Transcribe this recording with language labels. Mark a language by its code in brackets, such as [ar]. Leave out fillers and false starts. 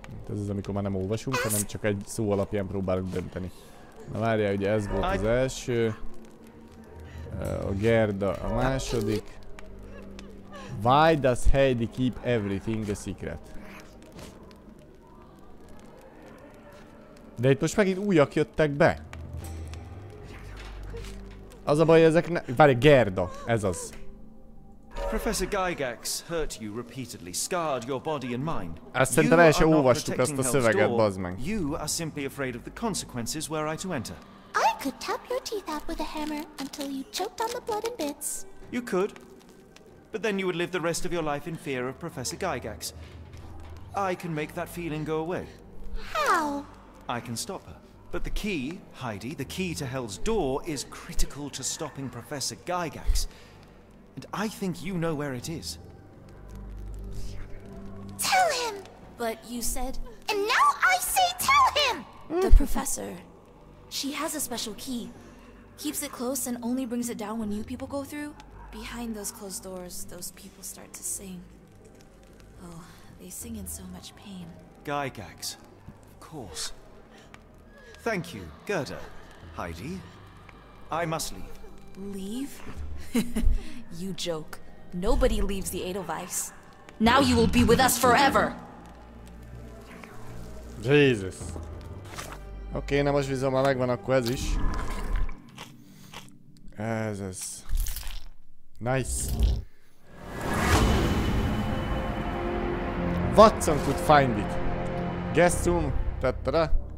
[hu] Ez az, amikor már nem olvasunk, hanem csak egy szó alapján próbálunk dönteni. Na várjál, ugye ez volt az első. A Gerda a második. [en] Why does Heidi keep everything a secret? [hu] De itt most megint újak jöttek be. Az a baj, ezek várj, Gerda, ez az. [en] Professor Gygax hurt you repeatedly, scarred your body and mind. [hu] Ezt szerintem el sem olvastuk azt a szöveget, bazd meg. [en] You are simply afraid of the consequences were I to enter. I could tap your teeth out with a hammer until you choked on the blood in bits. You could, but then you would live the rest of your life in fear of Professor Gygax. I can make that feeling go away. How? I can stop her. But the key, Heidi, the key to Hell's Door is critical to stopping Professor Gygax. And I think you know where it is. Tell him! But you said... And now I say tell him! The professor. She has a special key. Keeps it close and only brings it down when new people go through. Behind those closed doors, those people start to sing. Oh, they sing in so much pain. Gygax, of course. Thank you, Gerda. Heidi, I must leave. Leave? You joke. Nobody leaves the Edelweiss. Now you will be with us forever! Jesus. [hu] Oké, na most viszont már megvan, akkor ez is. Ez. [en] Nice. Watson could find it. Guest room. [hu] Tette rá.